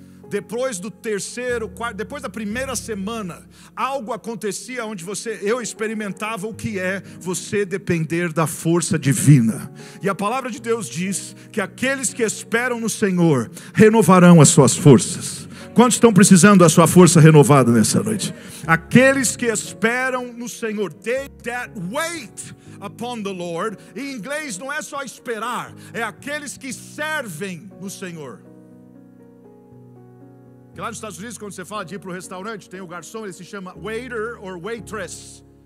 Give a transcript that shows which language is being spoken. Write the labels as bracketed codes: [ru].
[pt] Depois do terceiro, quarto, depois da primeira semana, algo acontecia onde eu experimentava o que é você depender da força divina. E a palavra de Deus diz que aqueles que esperam no Senhor renovarão as suas forças. Quantos estão precisando da sua força renovada nessa noite? Aqueles que esperam no Senhor. [en] They that wait upon the Lord. [pt] Em inglês não é só esperar, é aqueles que servem no Senhor. Porque lá nos Estados Unidos, quando você fala de ir para o restaurante, tem o garçom, ele se chama [en] waiter or waitress.